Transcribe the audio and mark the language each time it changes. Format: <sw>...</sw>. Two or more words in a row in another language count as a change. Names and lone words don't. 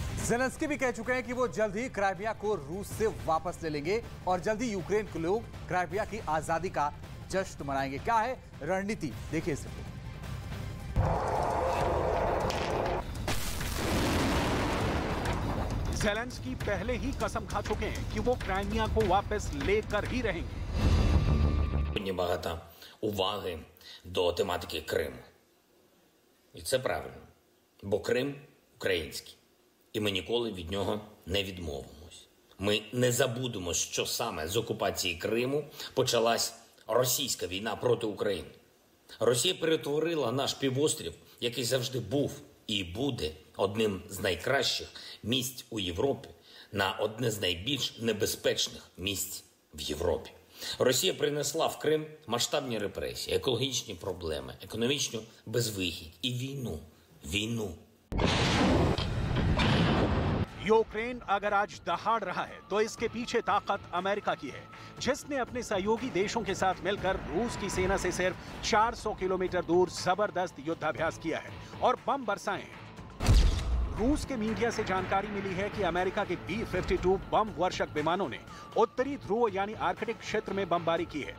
<hi>ज़ेलेंस्की भी कह चुके हैं कि वो जल्द ही क्राइमिया को रूस से वापस ले लेंगे और जल्द ही यूक्रेन के लोग क्राइमिया की आजादी का जश्न मनाएंगे। क्या है रणनीति, देखिए इस रिपोर्ट। ज़ेलेंस्की पहले ही कसम खा चुके हैं कि वो क्राइमिया को वापस लेकर ही रहेंगे।</hi> <uk>Багато уваги до тематики Криму. І це правильно. Бо Крим український. І ми ніколи від нього не відмовимось. Ми не забудемо, що саме з окупації Криму почалась російська війна проти України. Росія перетворила наш півострів, який завжди був і буде одним з найкращих місць у Європі, на одне з найбільш небезпечних місць в Європі. Росія принесла в Крим масштабні репресії, екологічні проблеми, економічну безвихідь і війну. Війну.</uk> <hi>यूक्रेन अगर आज दहाड़ रहा है तो इसके पीछे ताकत अमेरिका की है, जिसने अपने सहयोगी देशों के साथ मिलकर रूस की सेना से सिर्फ 400 किलोमीटर दूर जबरदस्त युद्धाभ्यास किया है और बम बरसाए हैं। रूस के मीडिया से जानकारी मिली है कि अमेरिका के B-52 बम वर्षक विमानों ने उत्तरी ध्रुव यानी आर्कटिक क्षेत्र में बमबारी की है।</hi>